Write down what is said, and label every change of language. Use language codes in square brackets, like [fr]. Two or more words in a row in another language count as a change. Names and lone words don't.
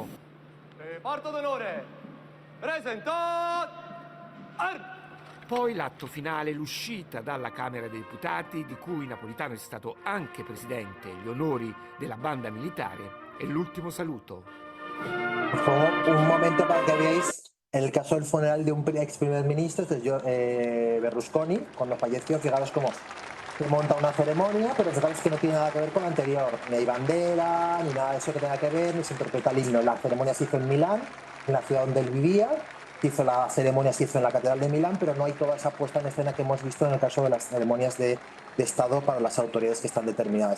[it] Reparto d'onore, presento Poi l'atto finale, l'uscita dalla Camera dei Deputati, di cui Napolitano è stato anche presidente, gli onori della banda militare e l'ultimo saluto. [es] Un momento para que veáis el caso del funeral de un ex primer ministro, Berlusconi, cuando falleció, fijaros cómo se monta una ceremonia, pero fijaros que no tiene nada que ver con la anterior, ni hay bandera, ni nada de eso que tenga que ver, ni se interpreta el himno. La ceremonia se hizo en Milán, en la ciudad donde él vivía, la ceremonia se hizo en la Catedral de Milán, pero no hay toda esa puesta en escena que hemos visto en el caso de las ceremonias de Estado para las autoridades que están determinadas.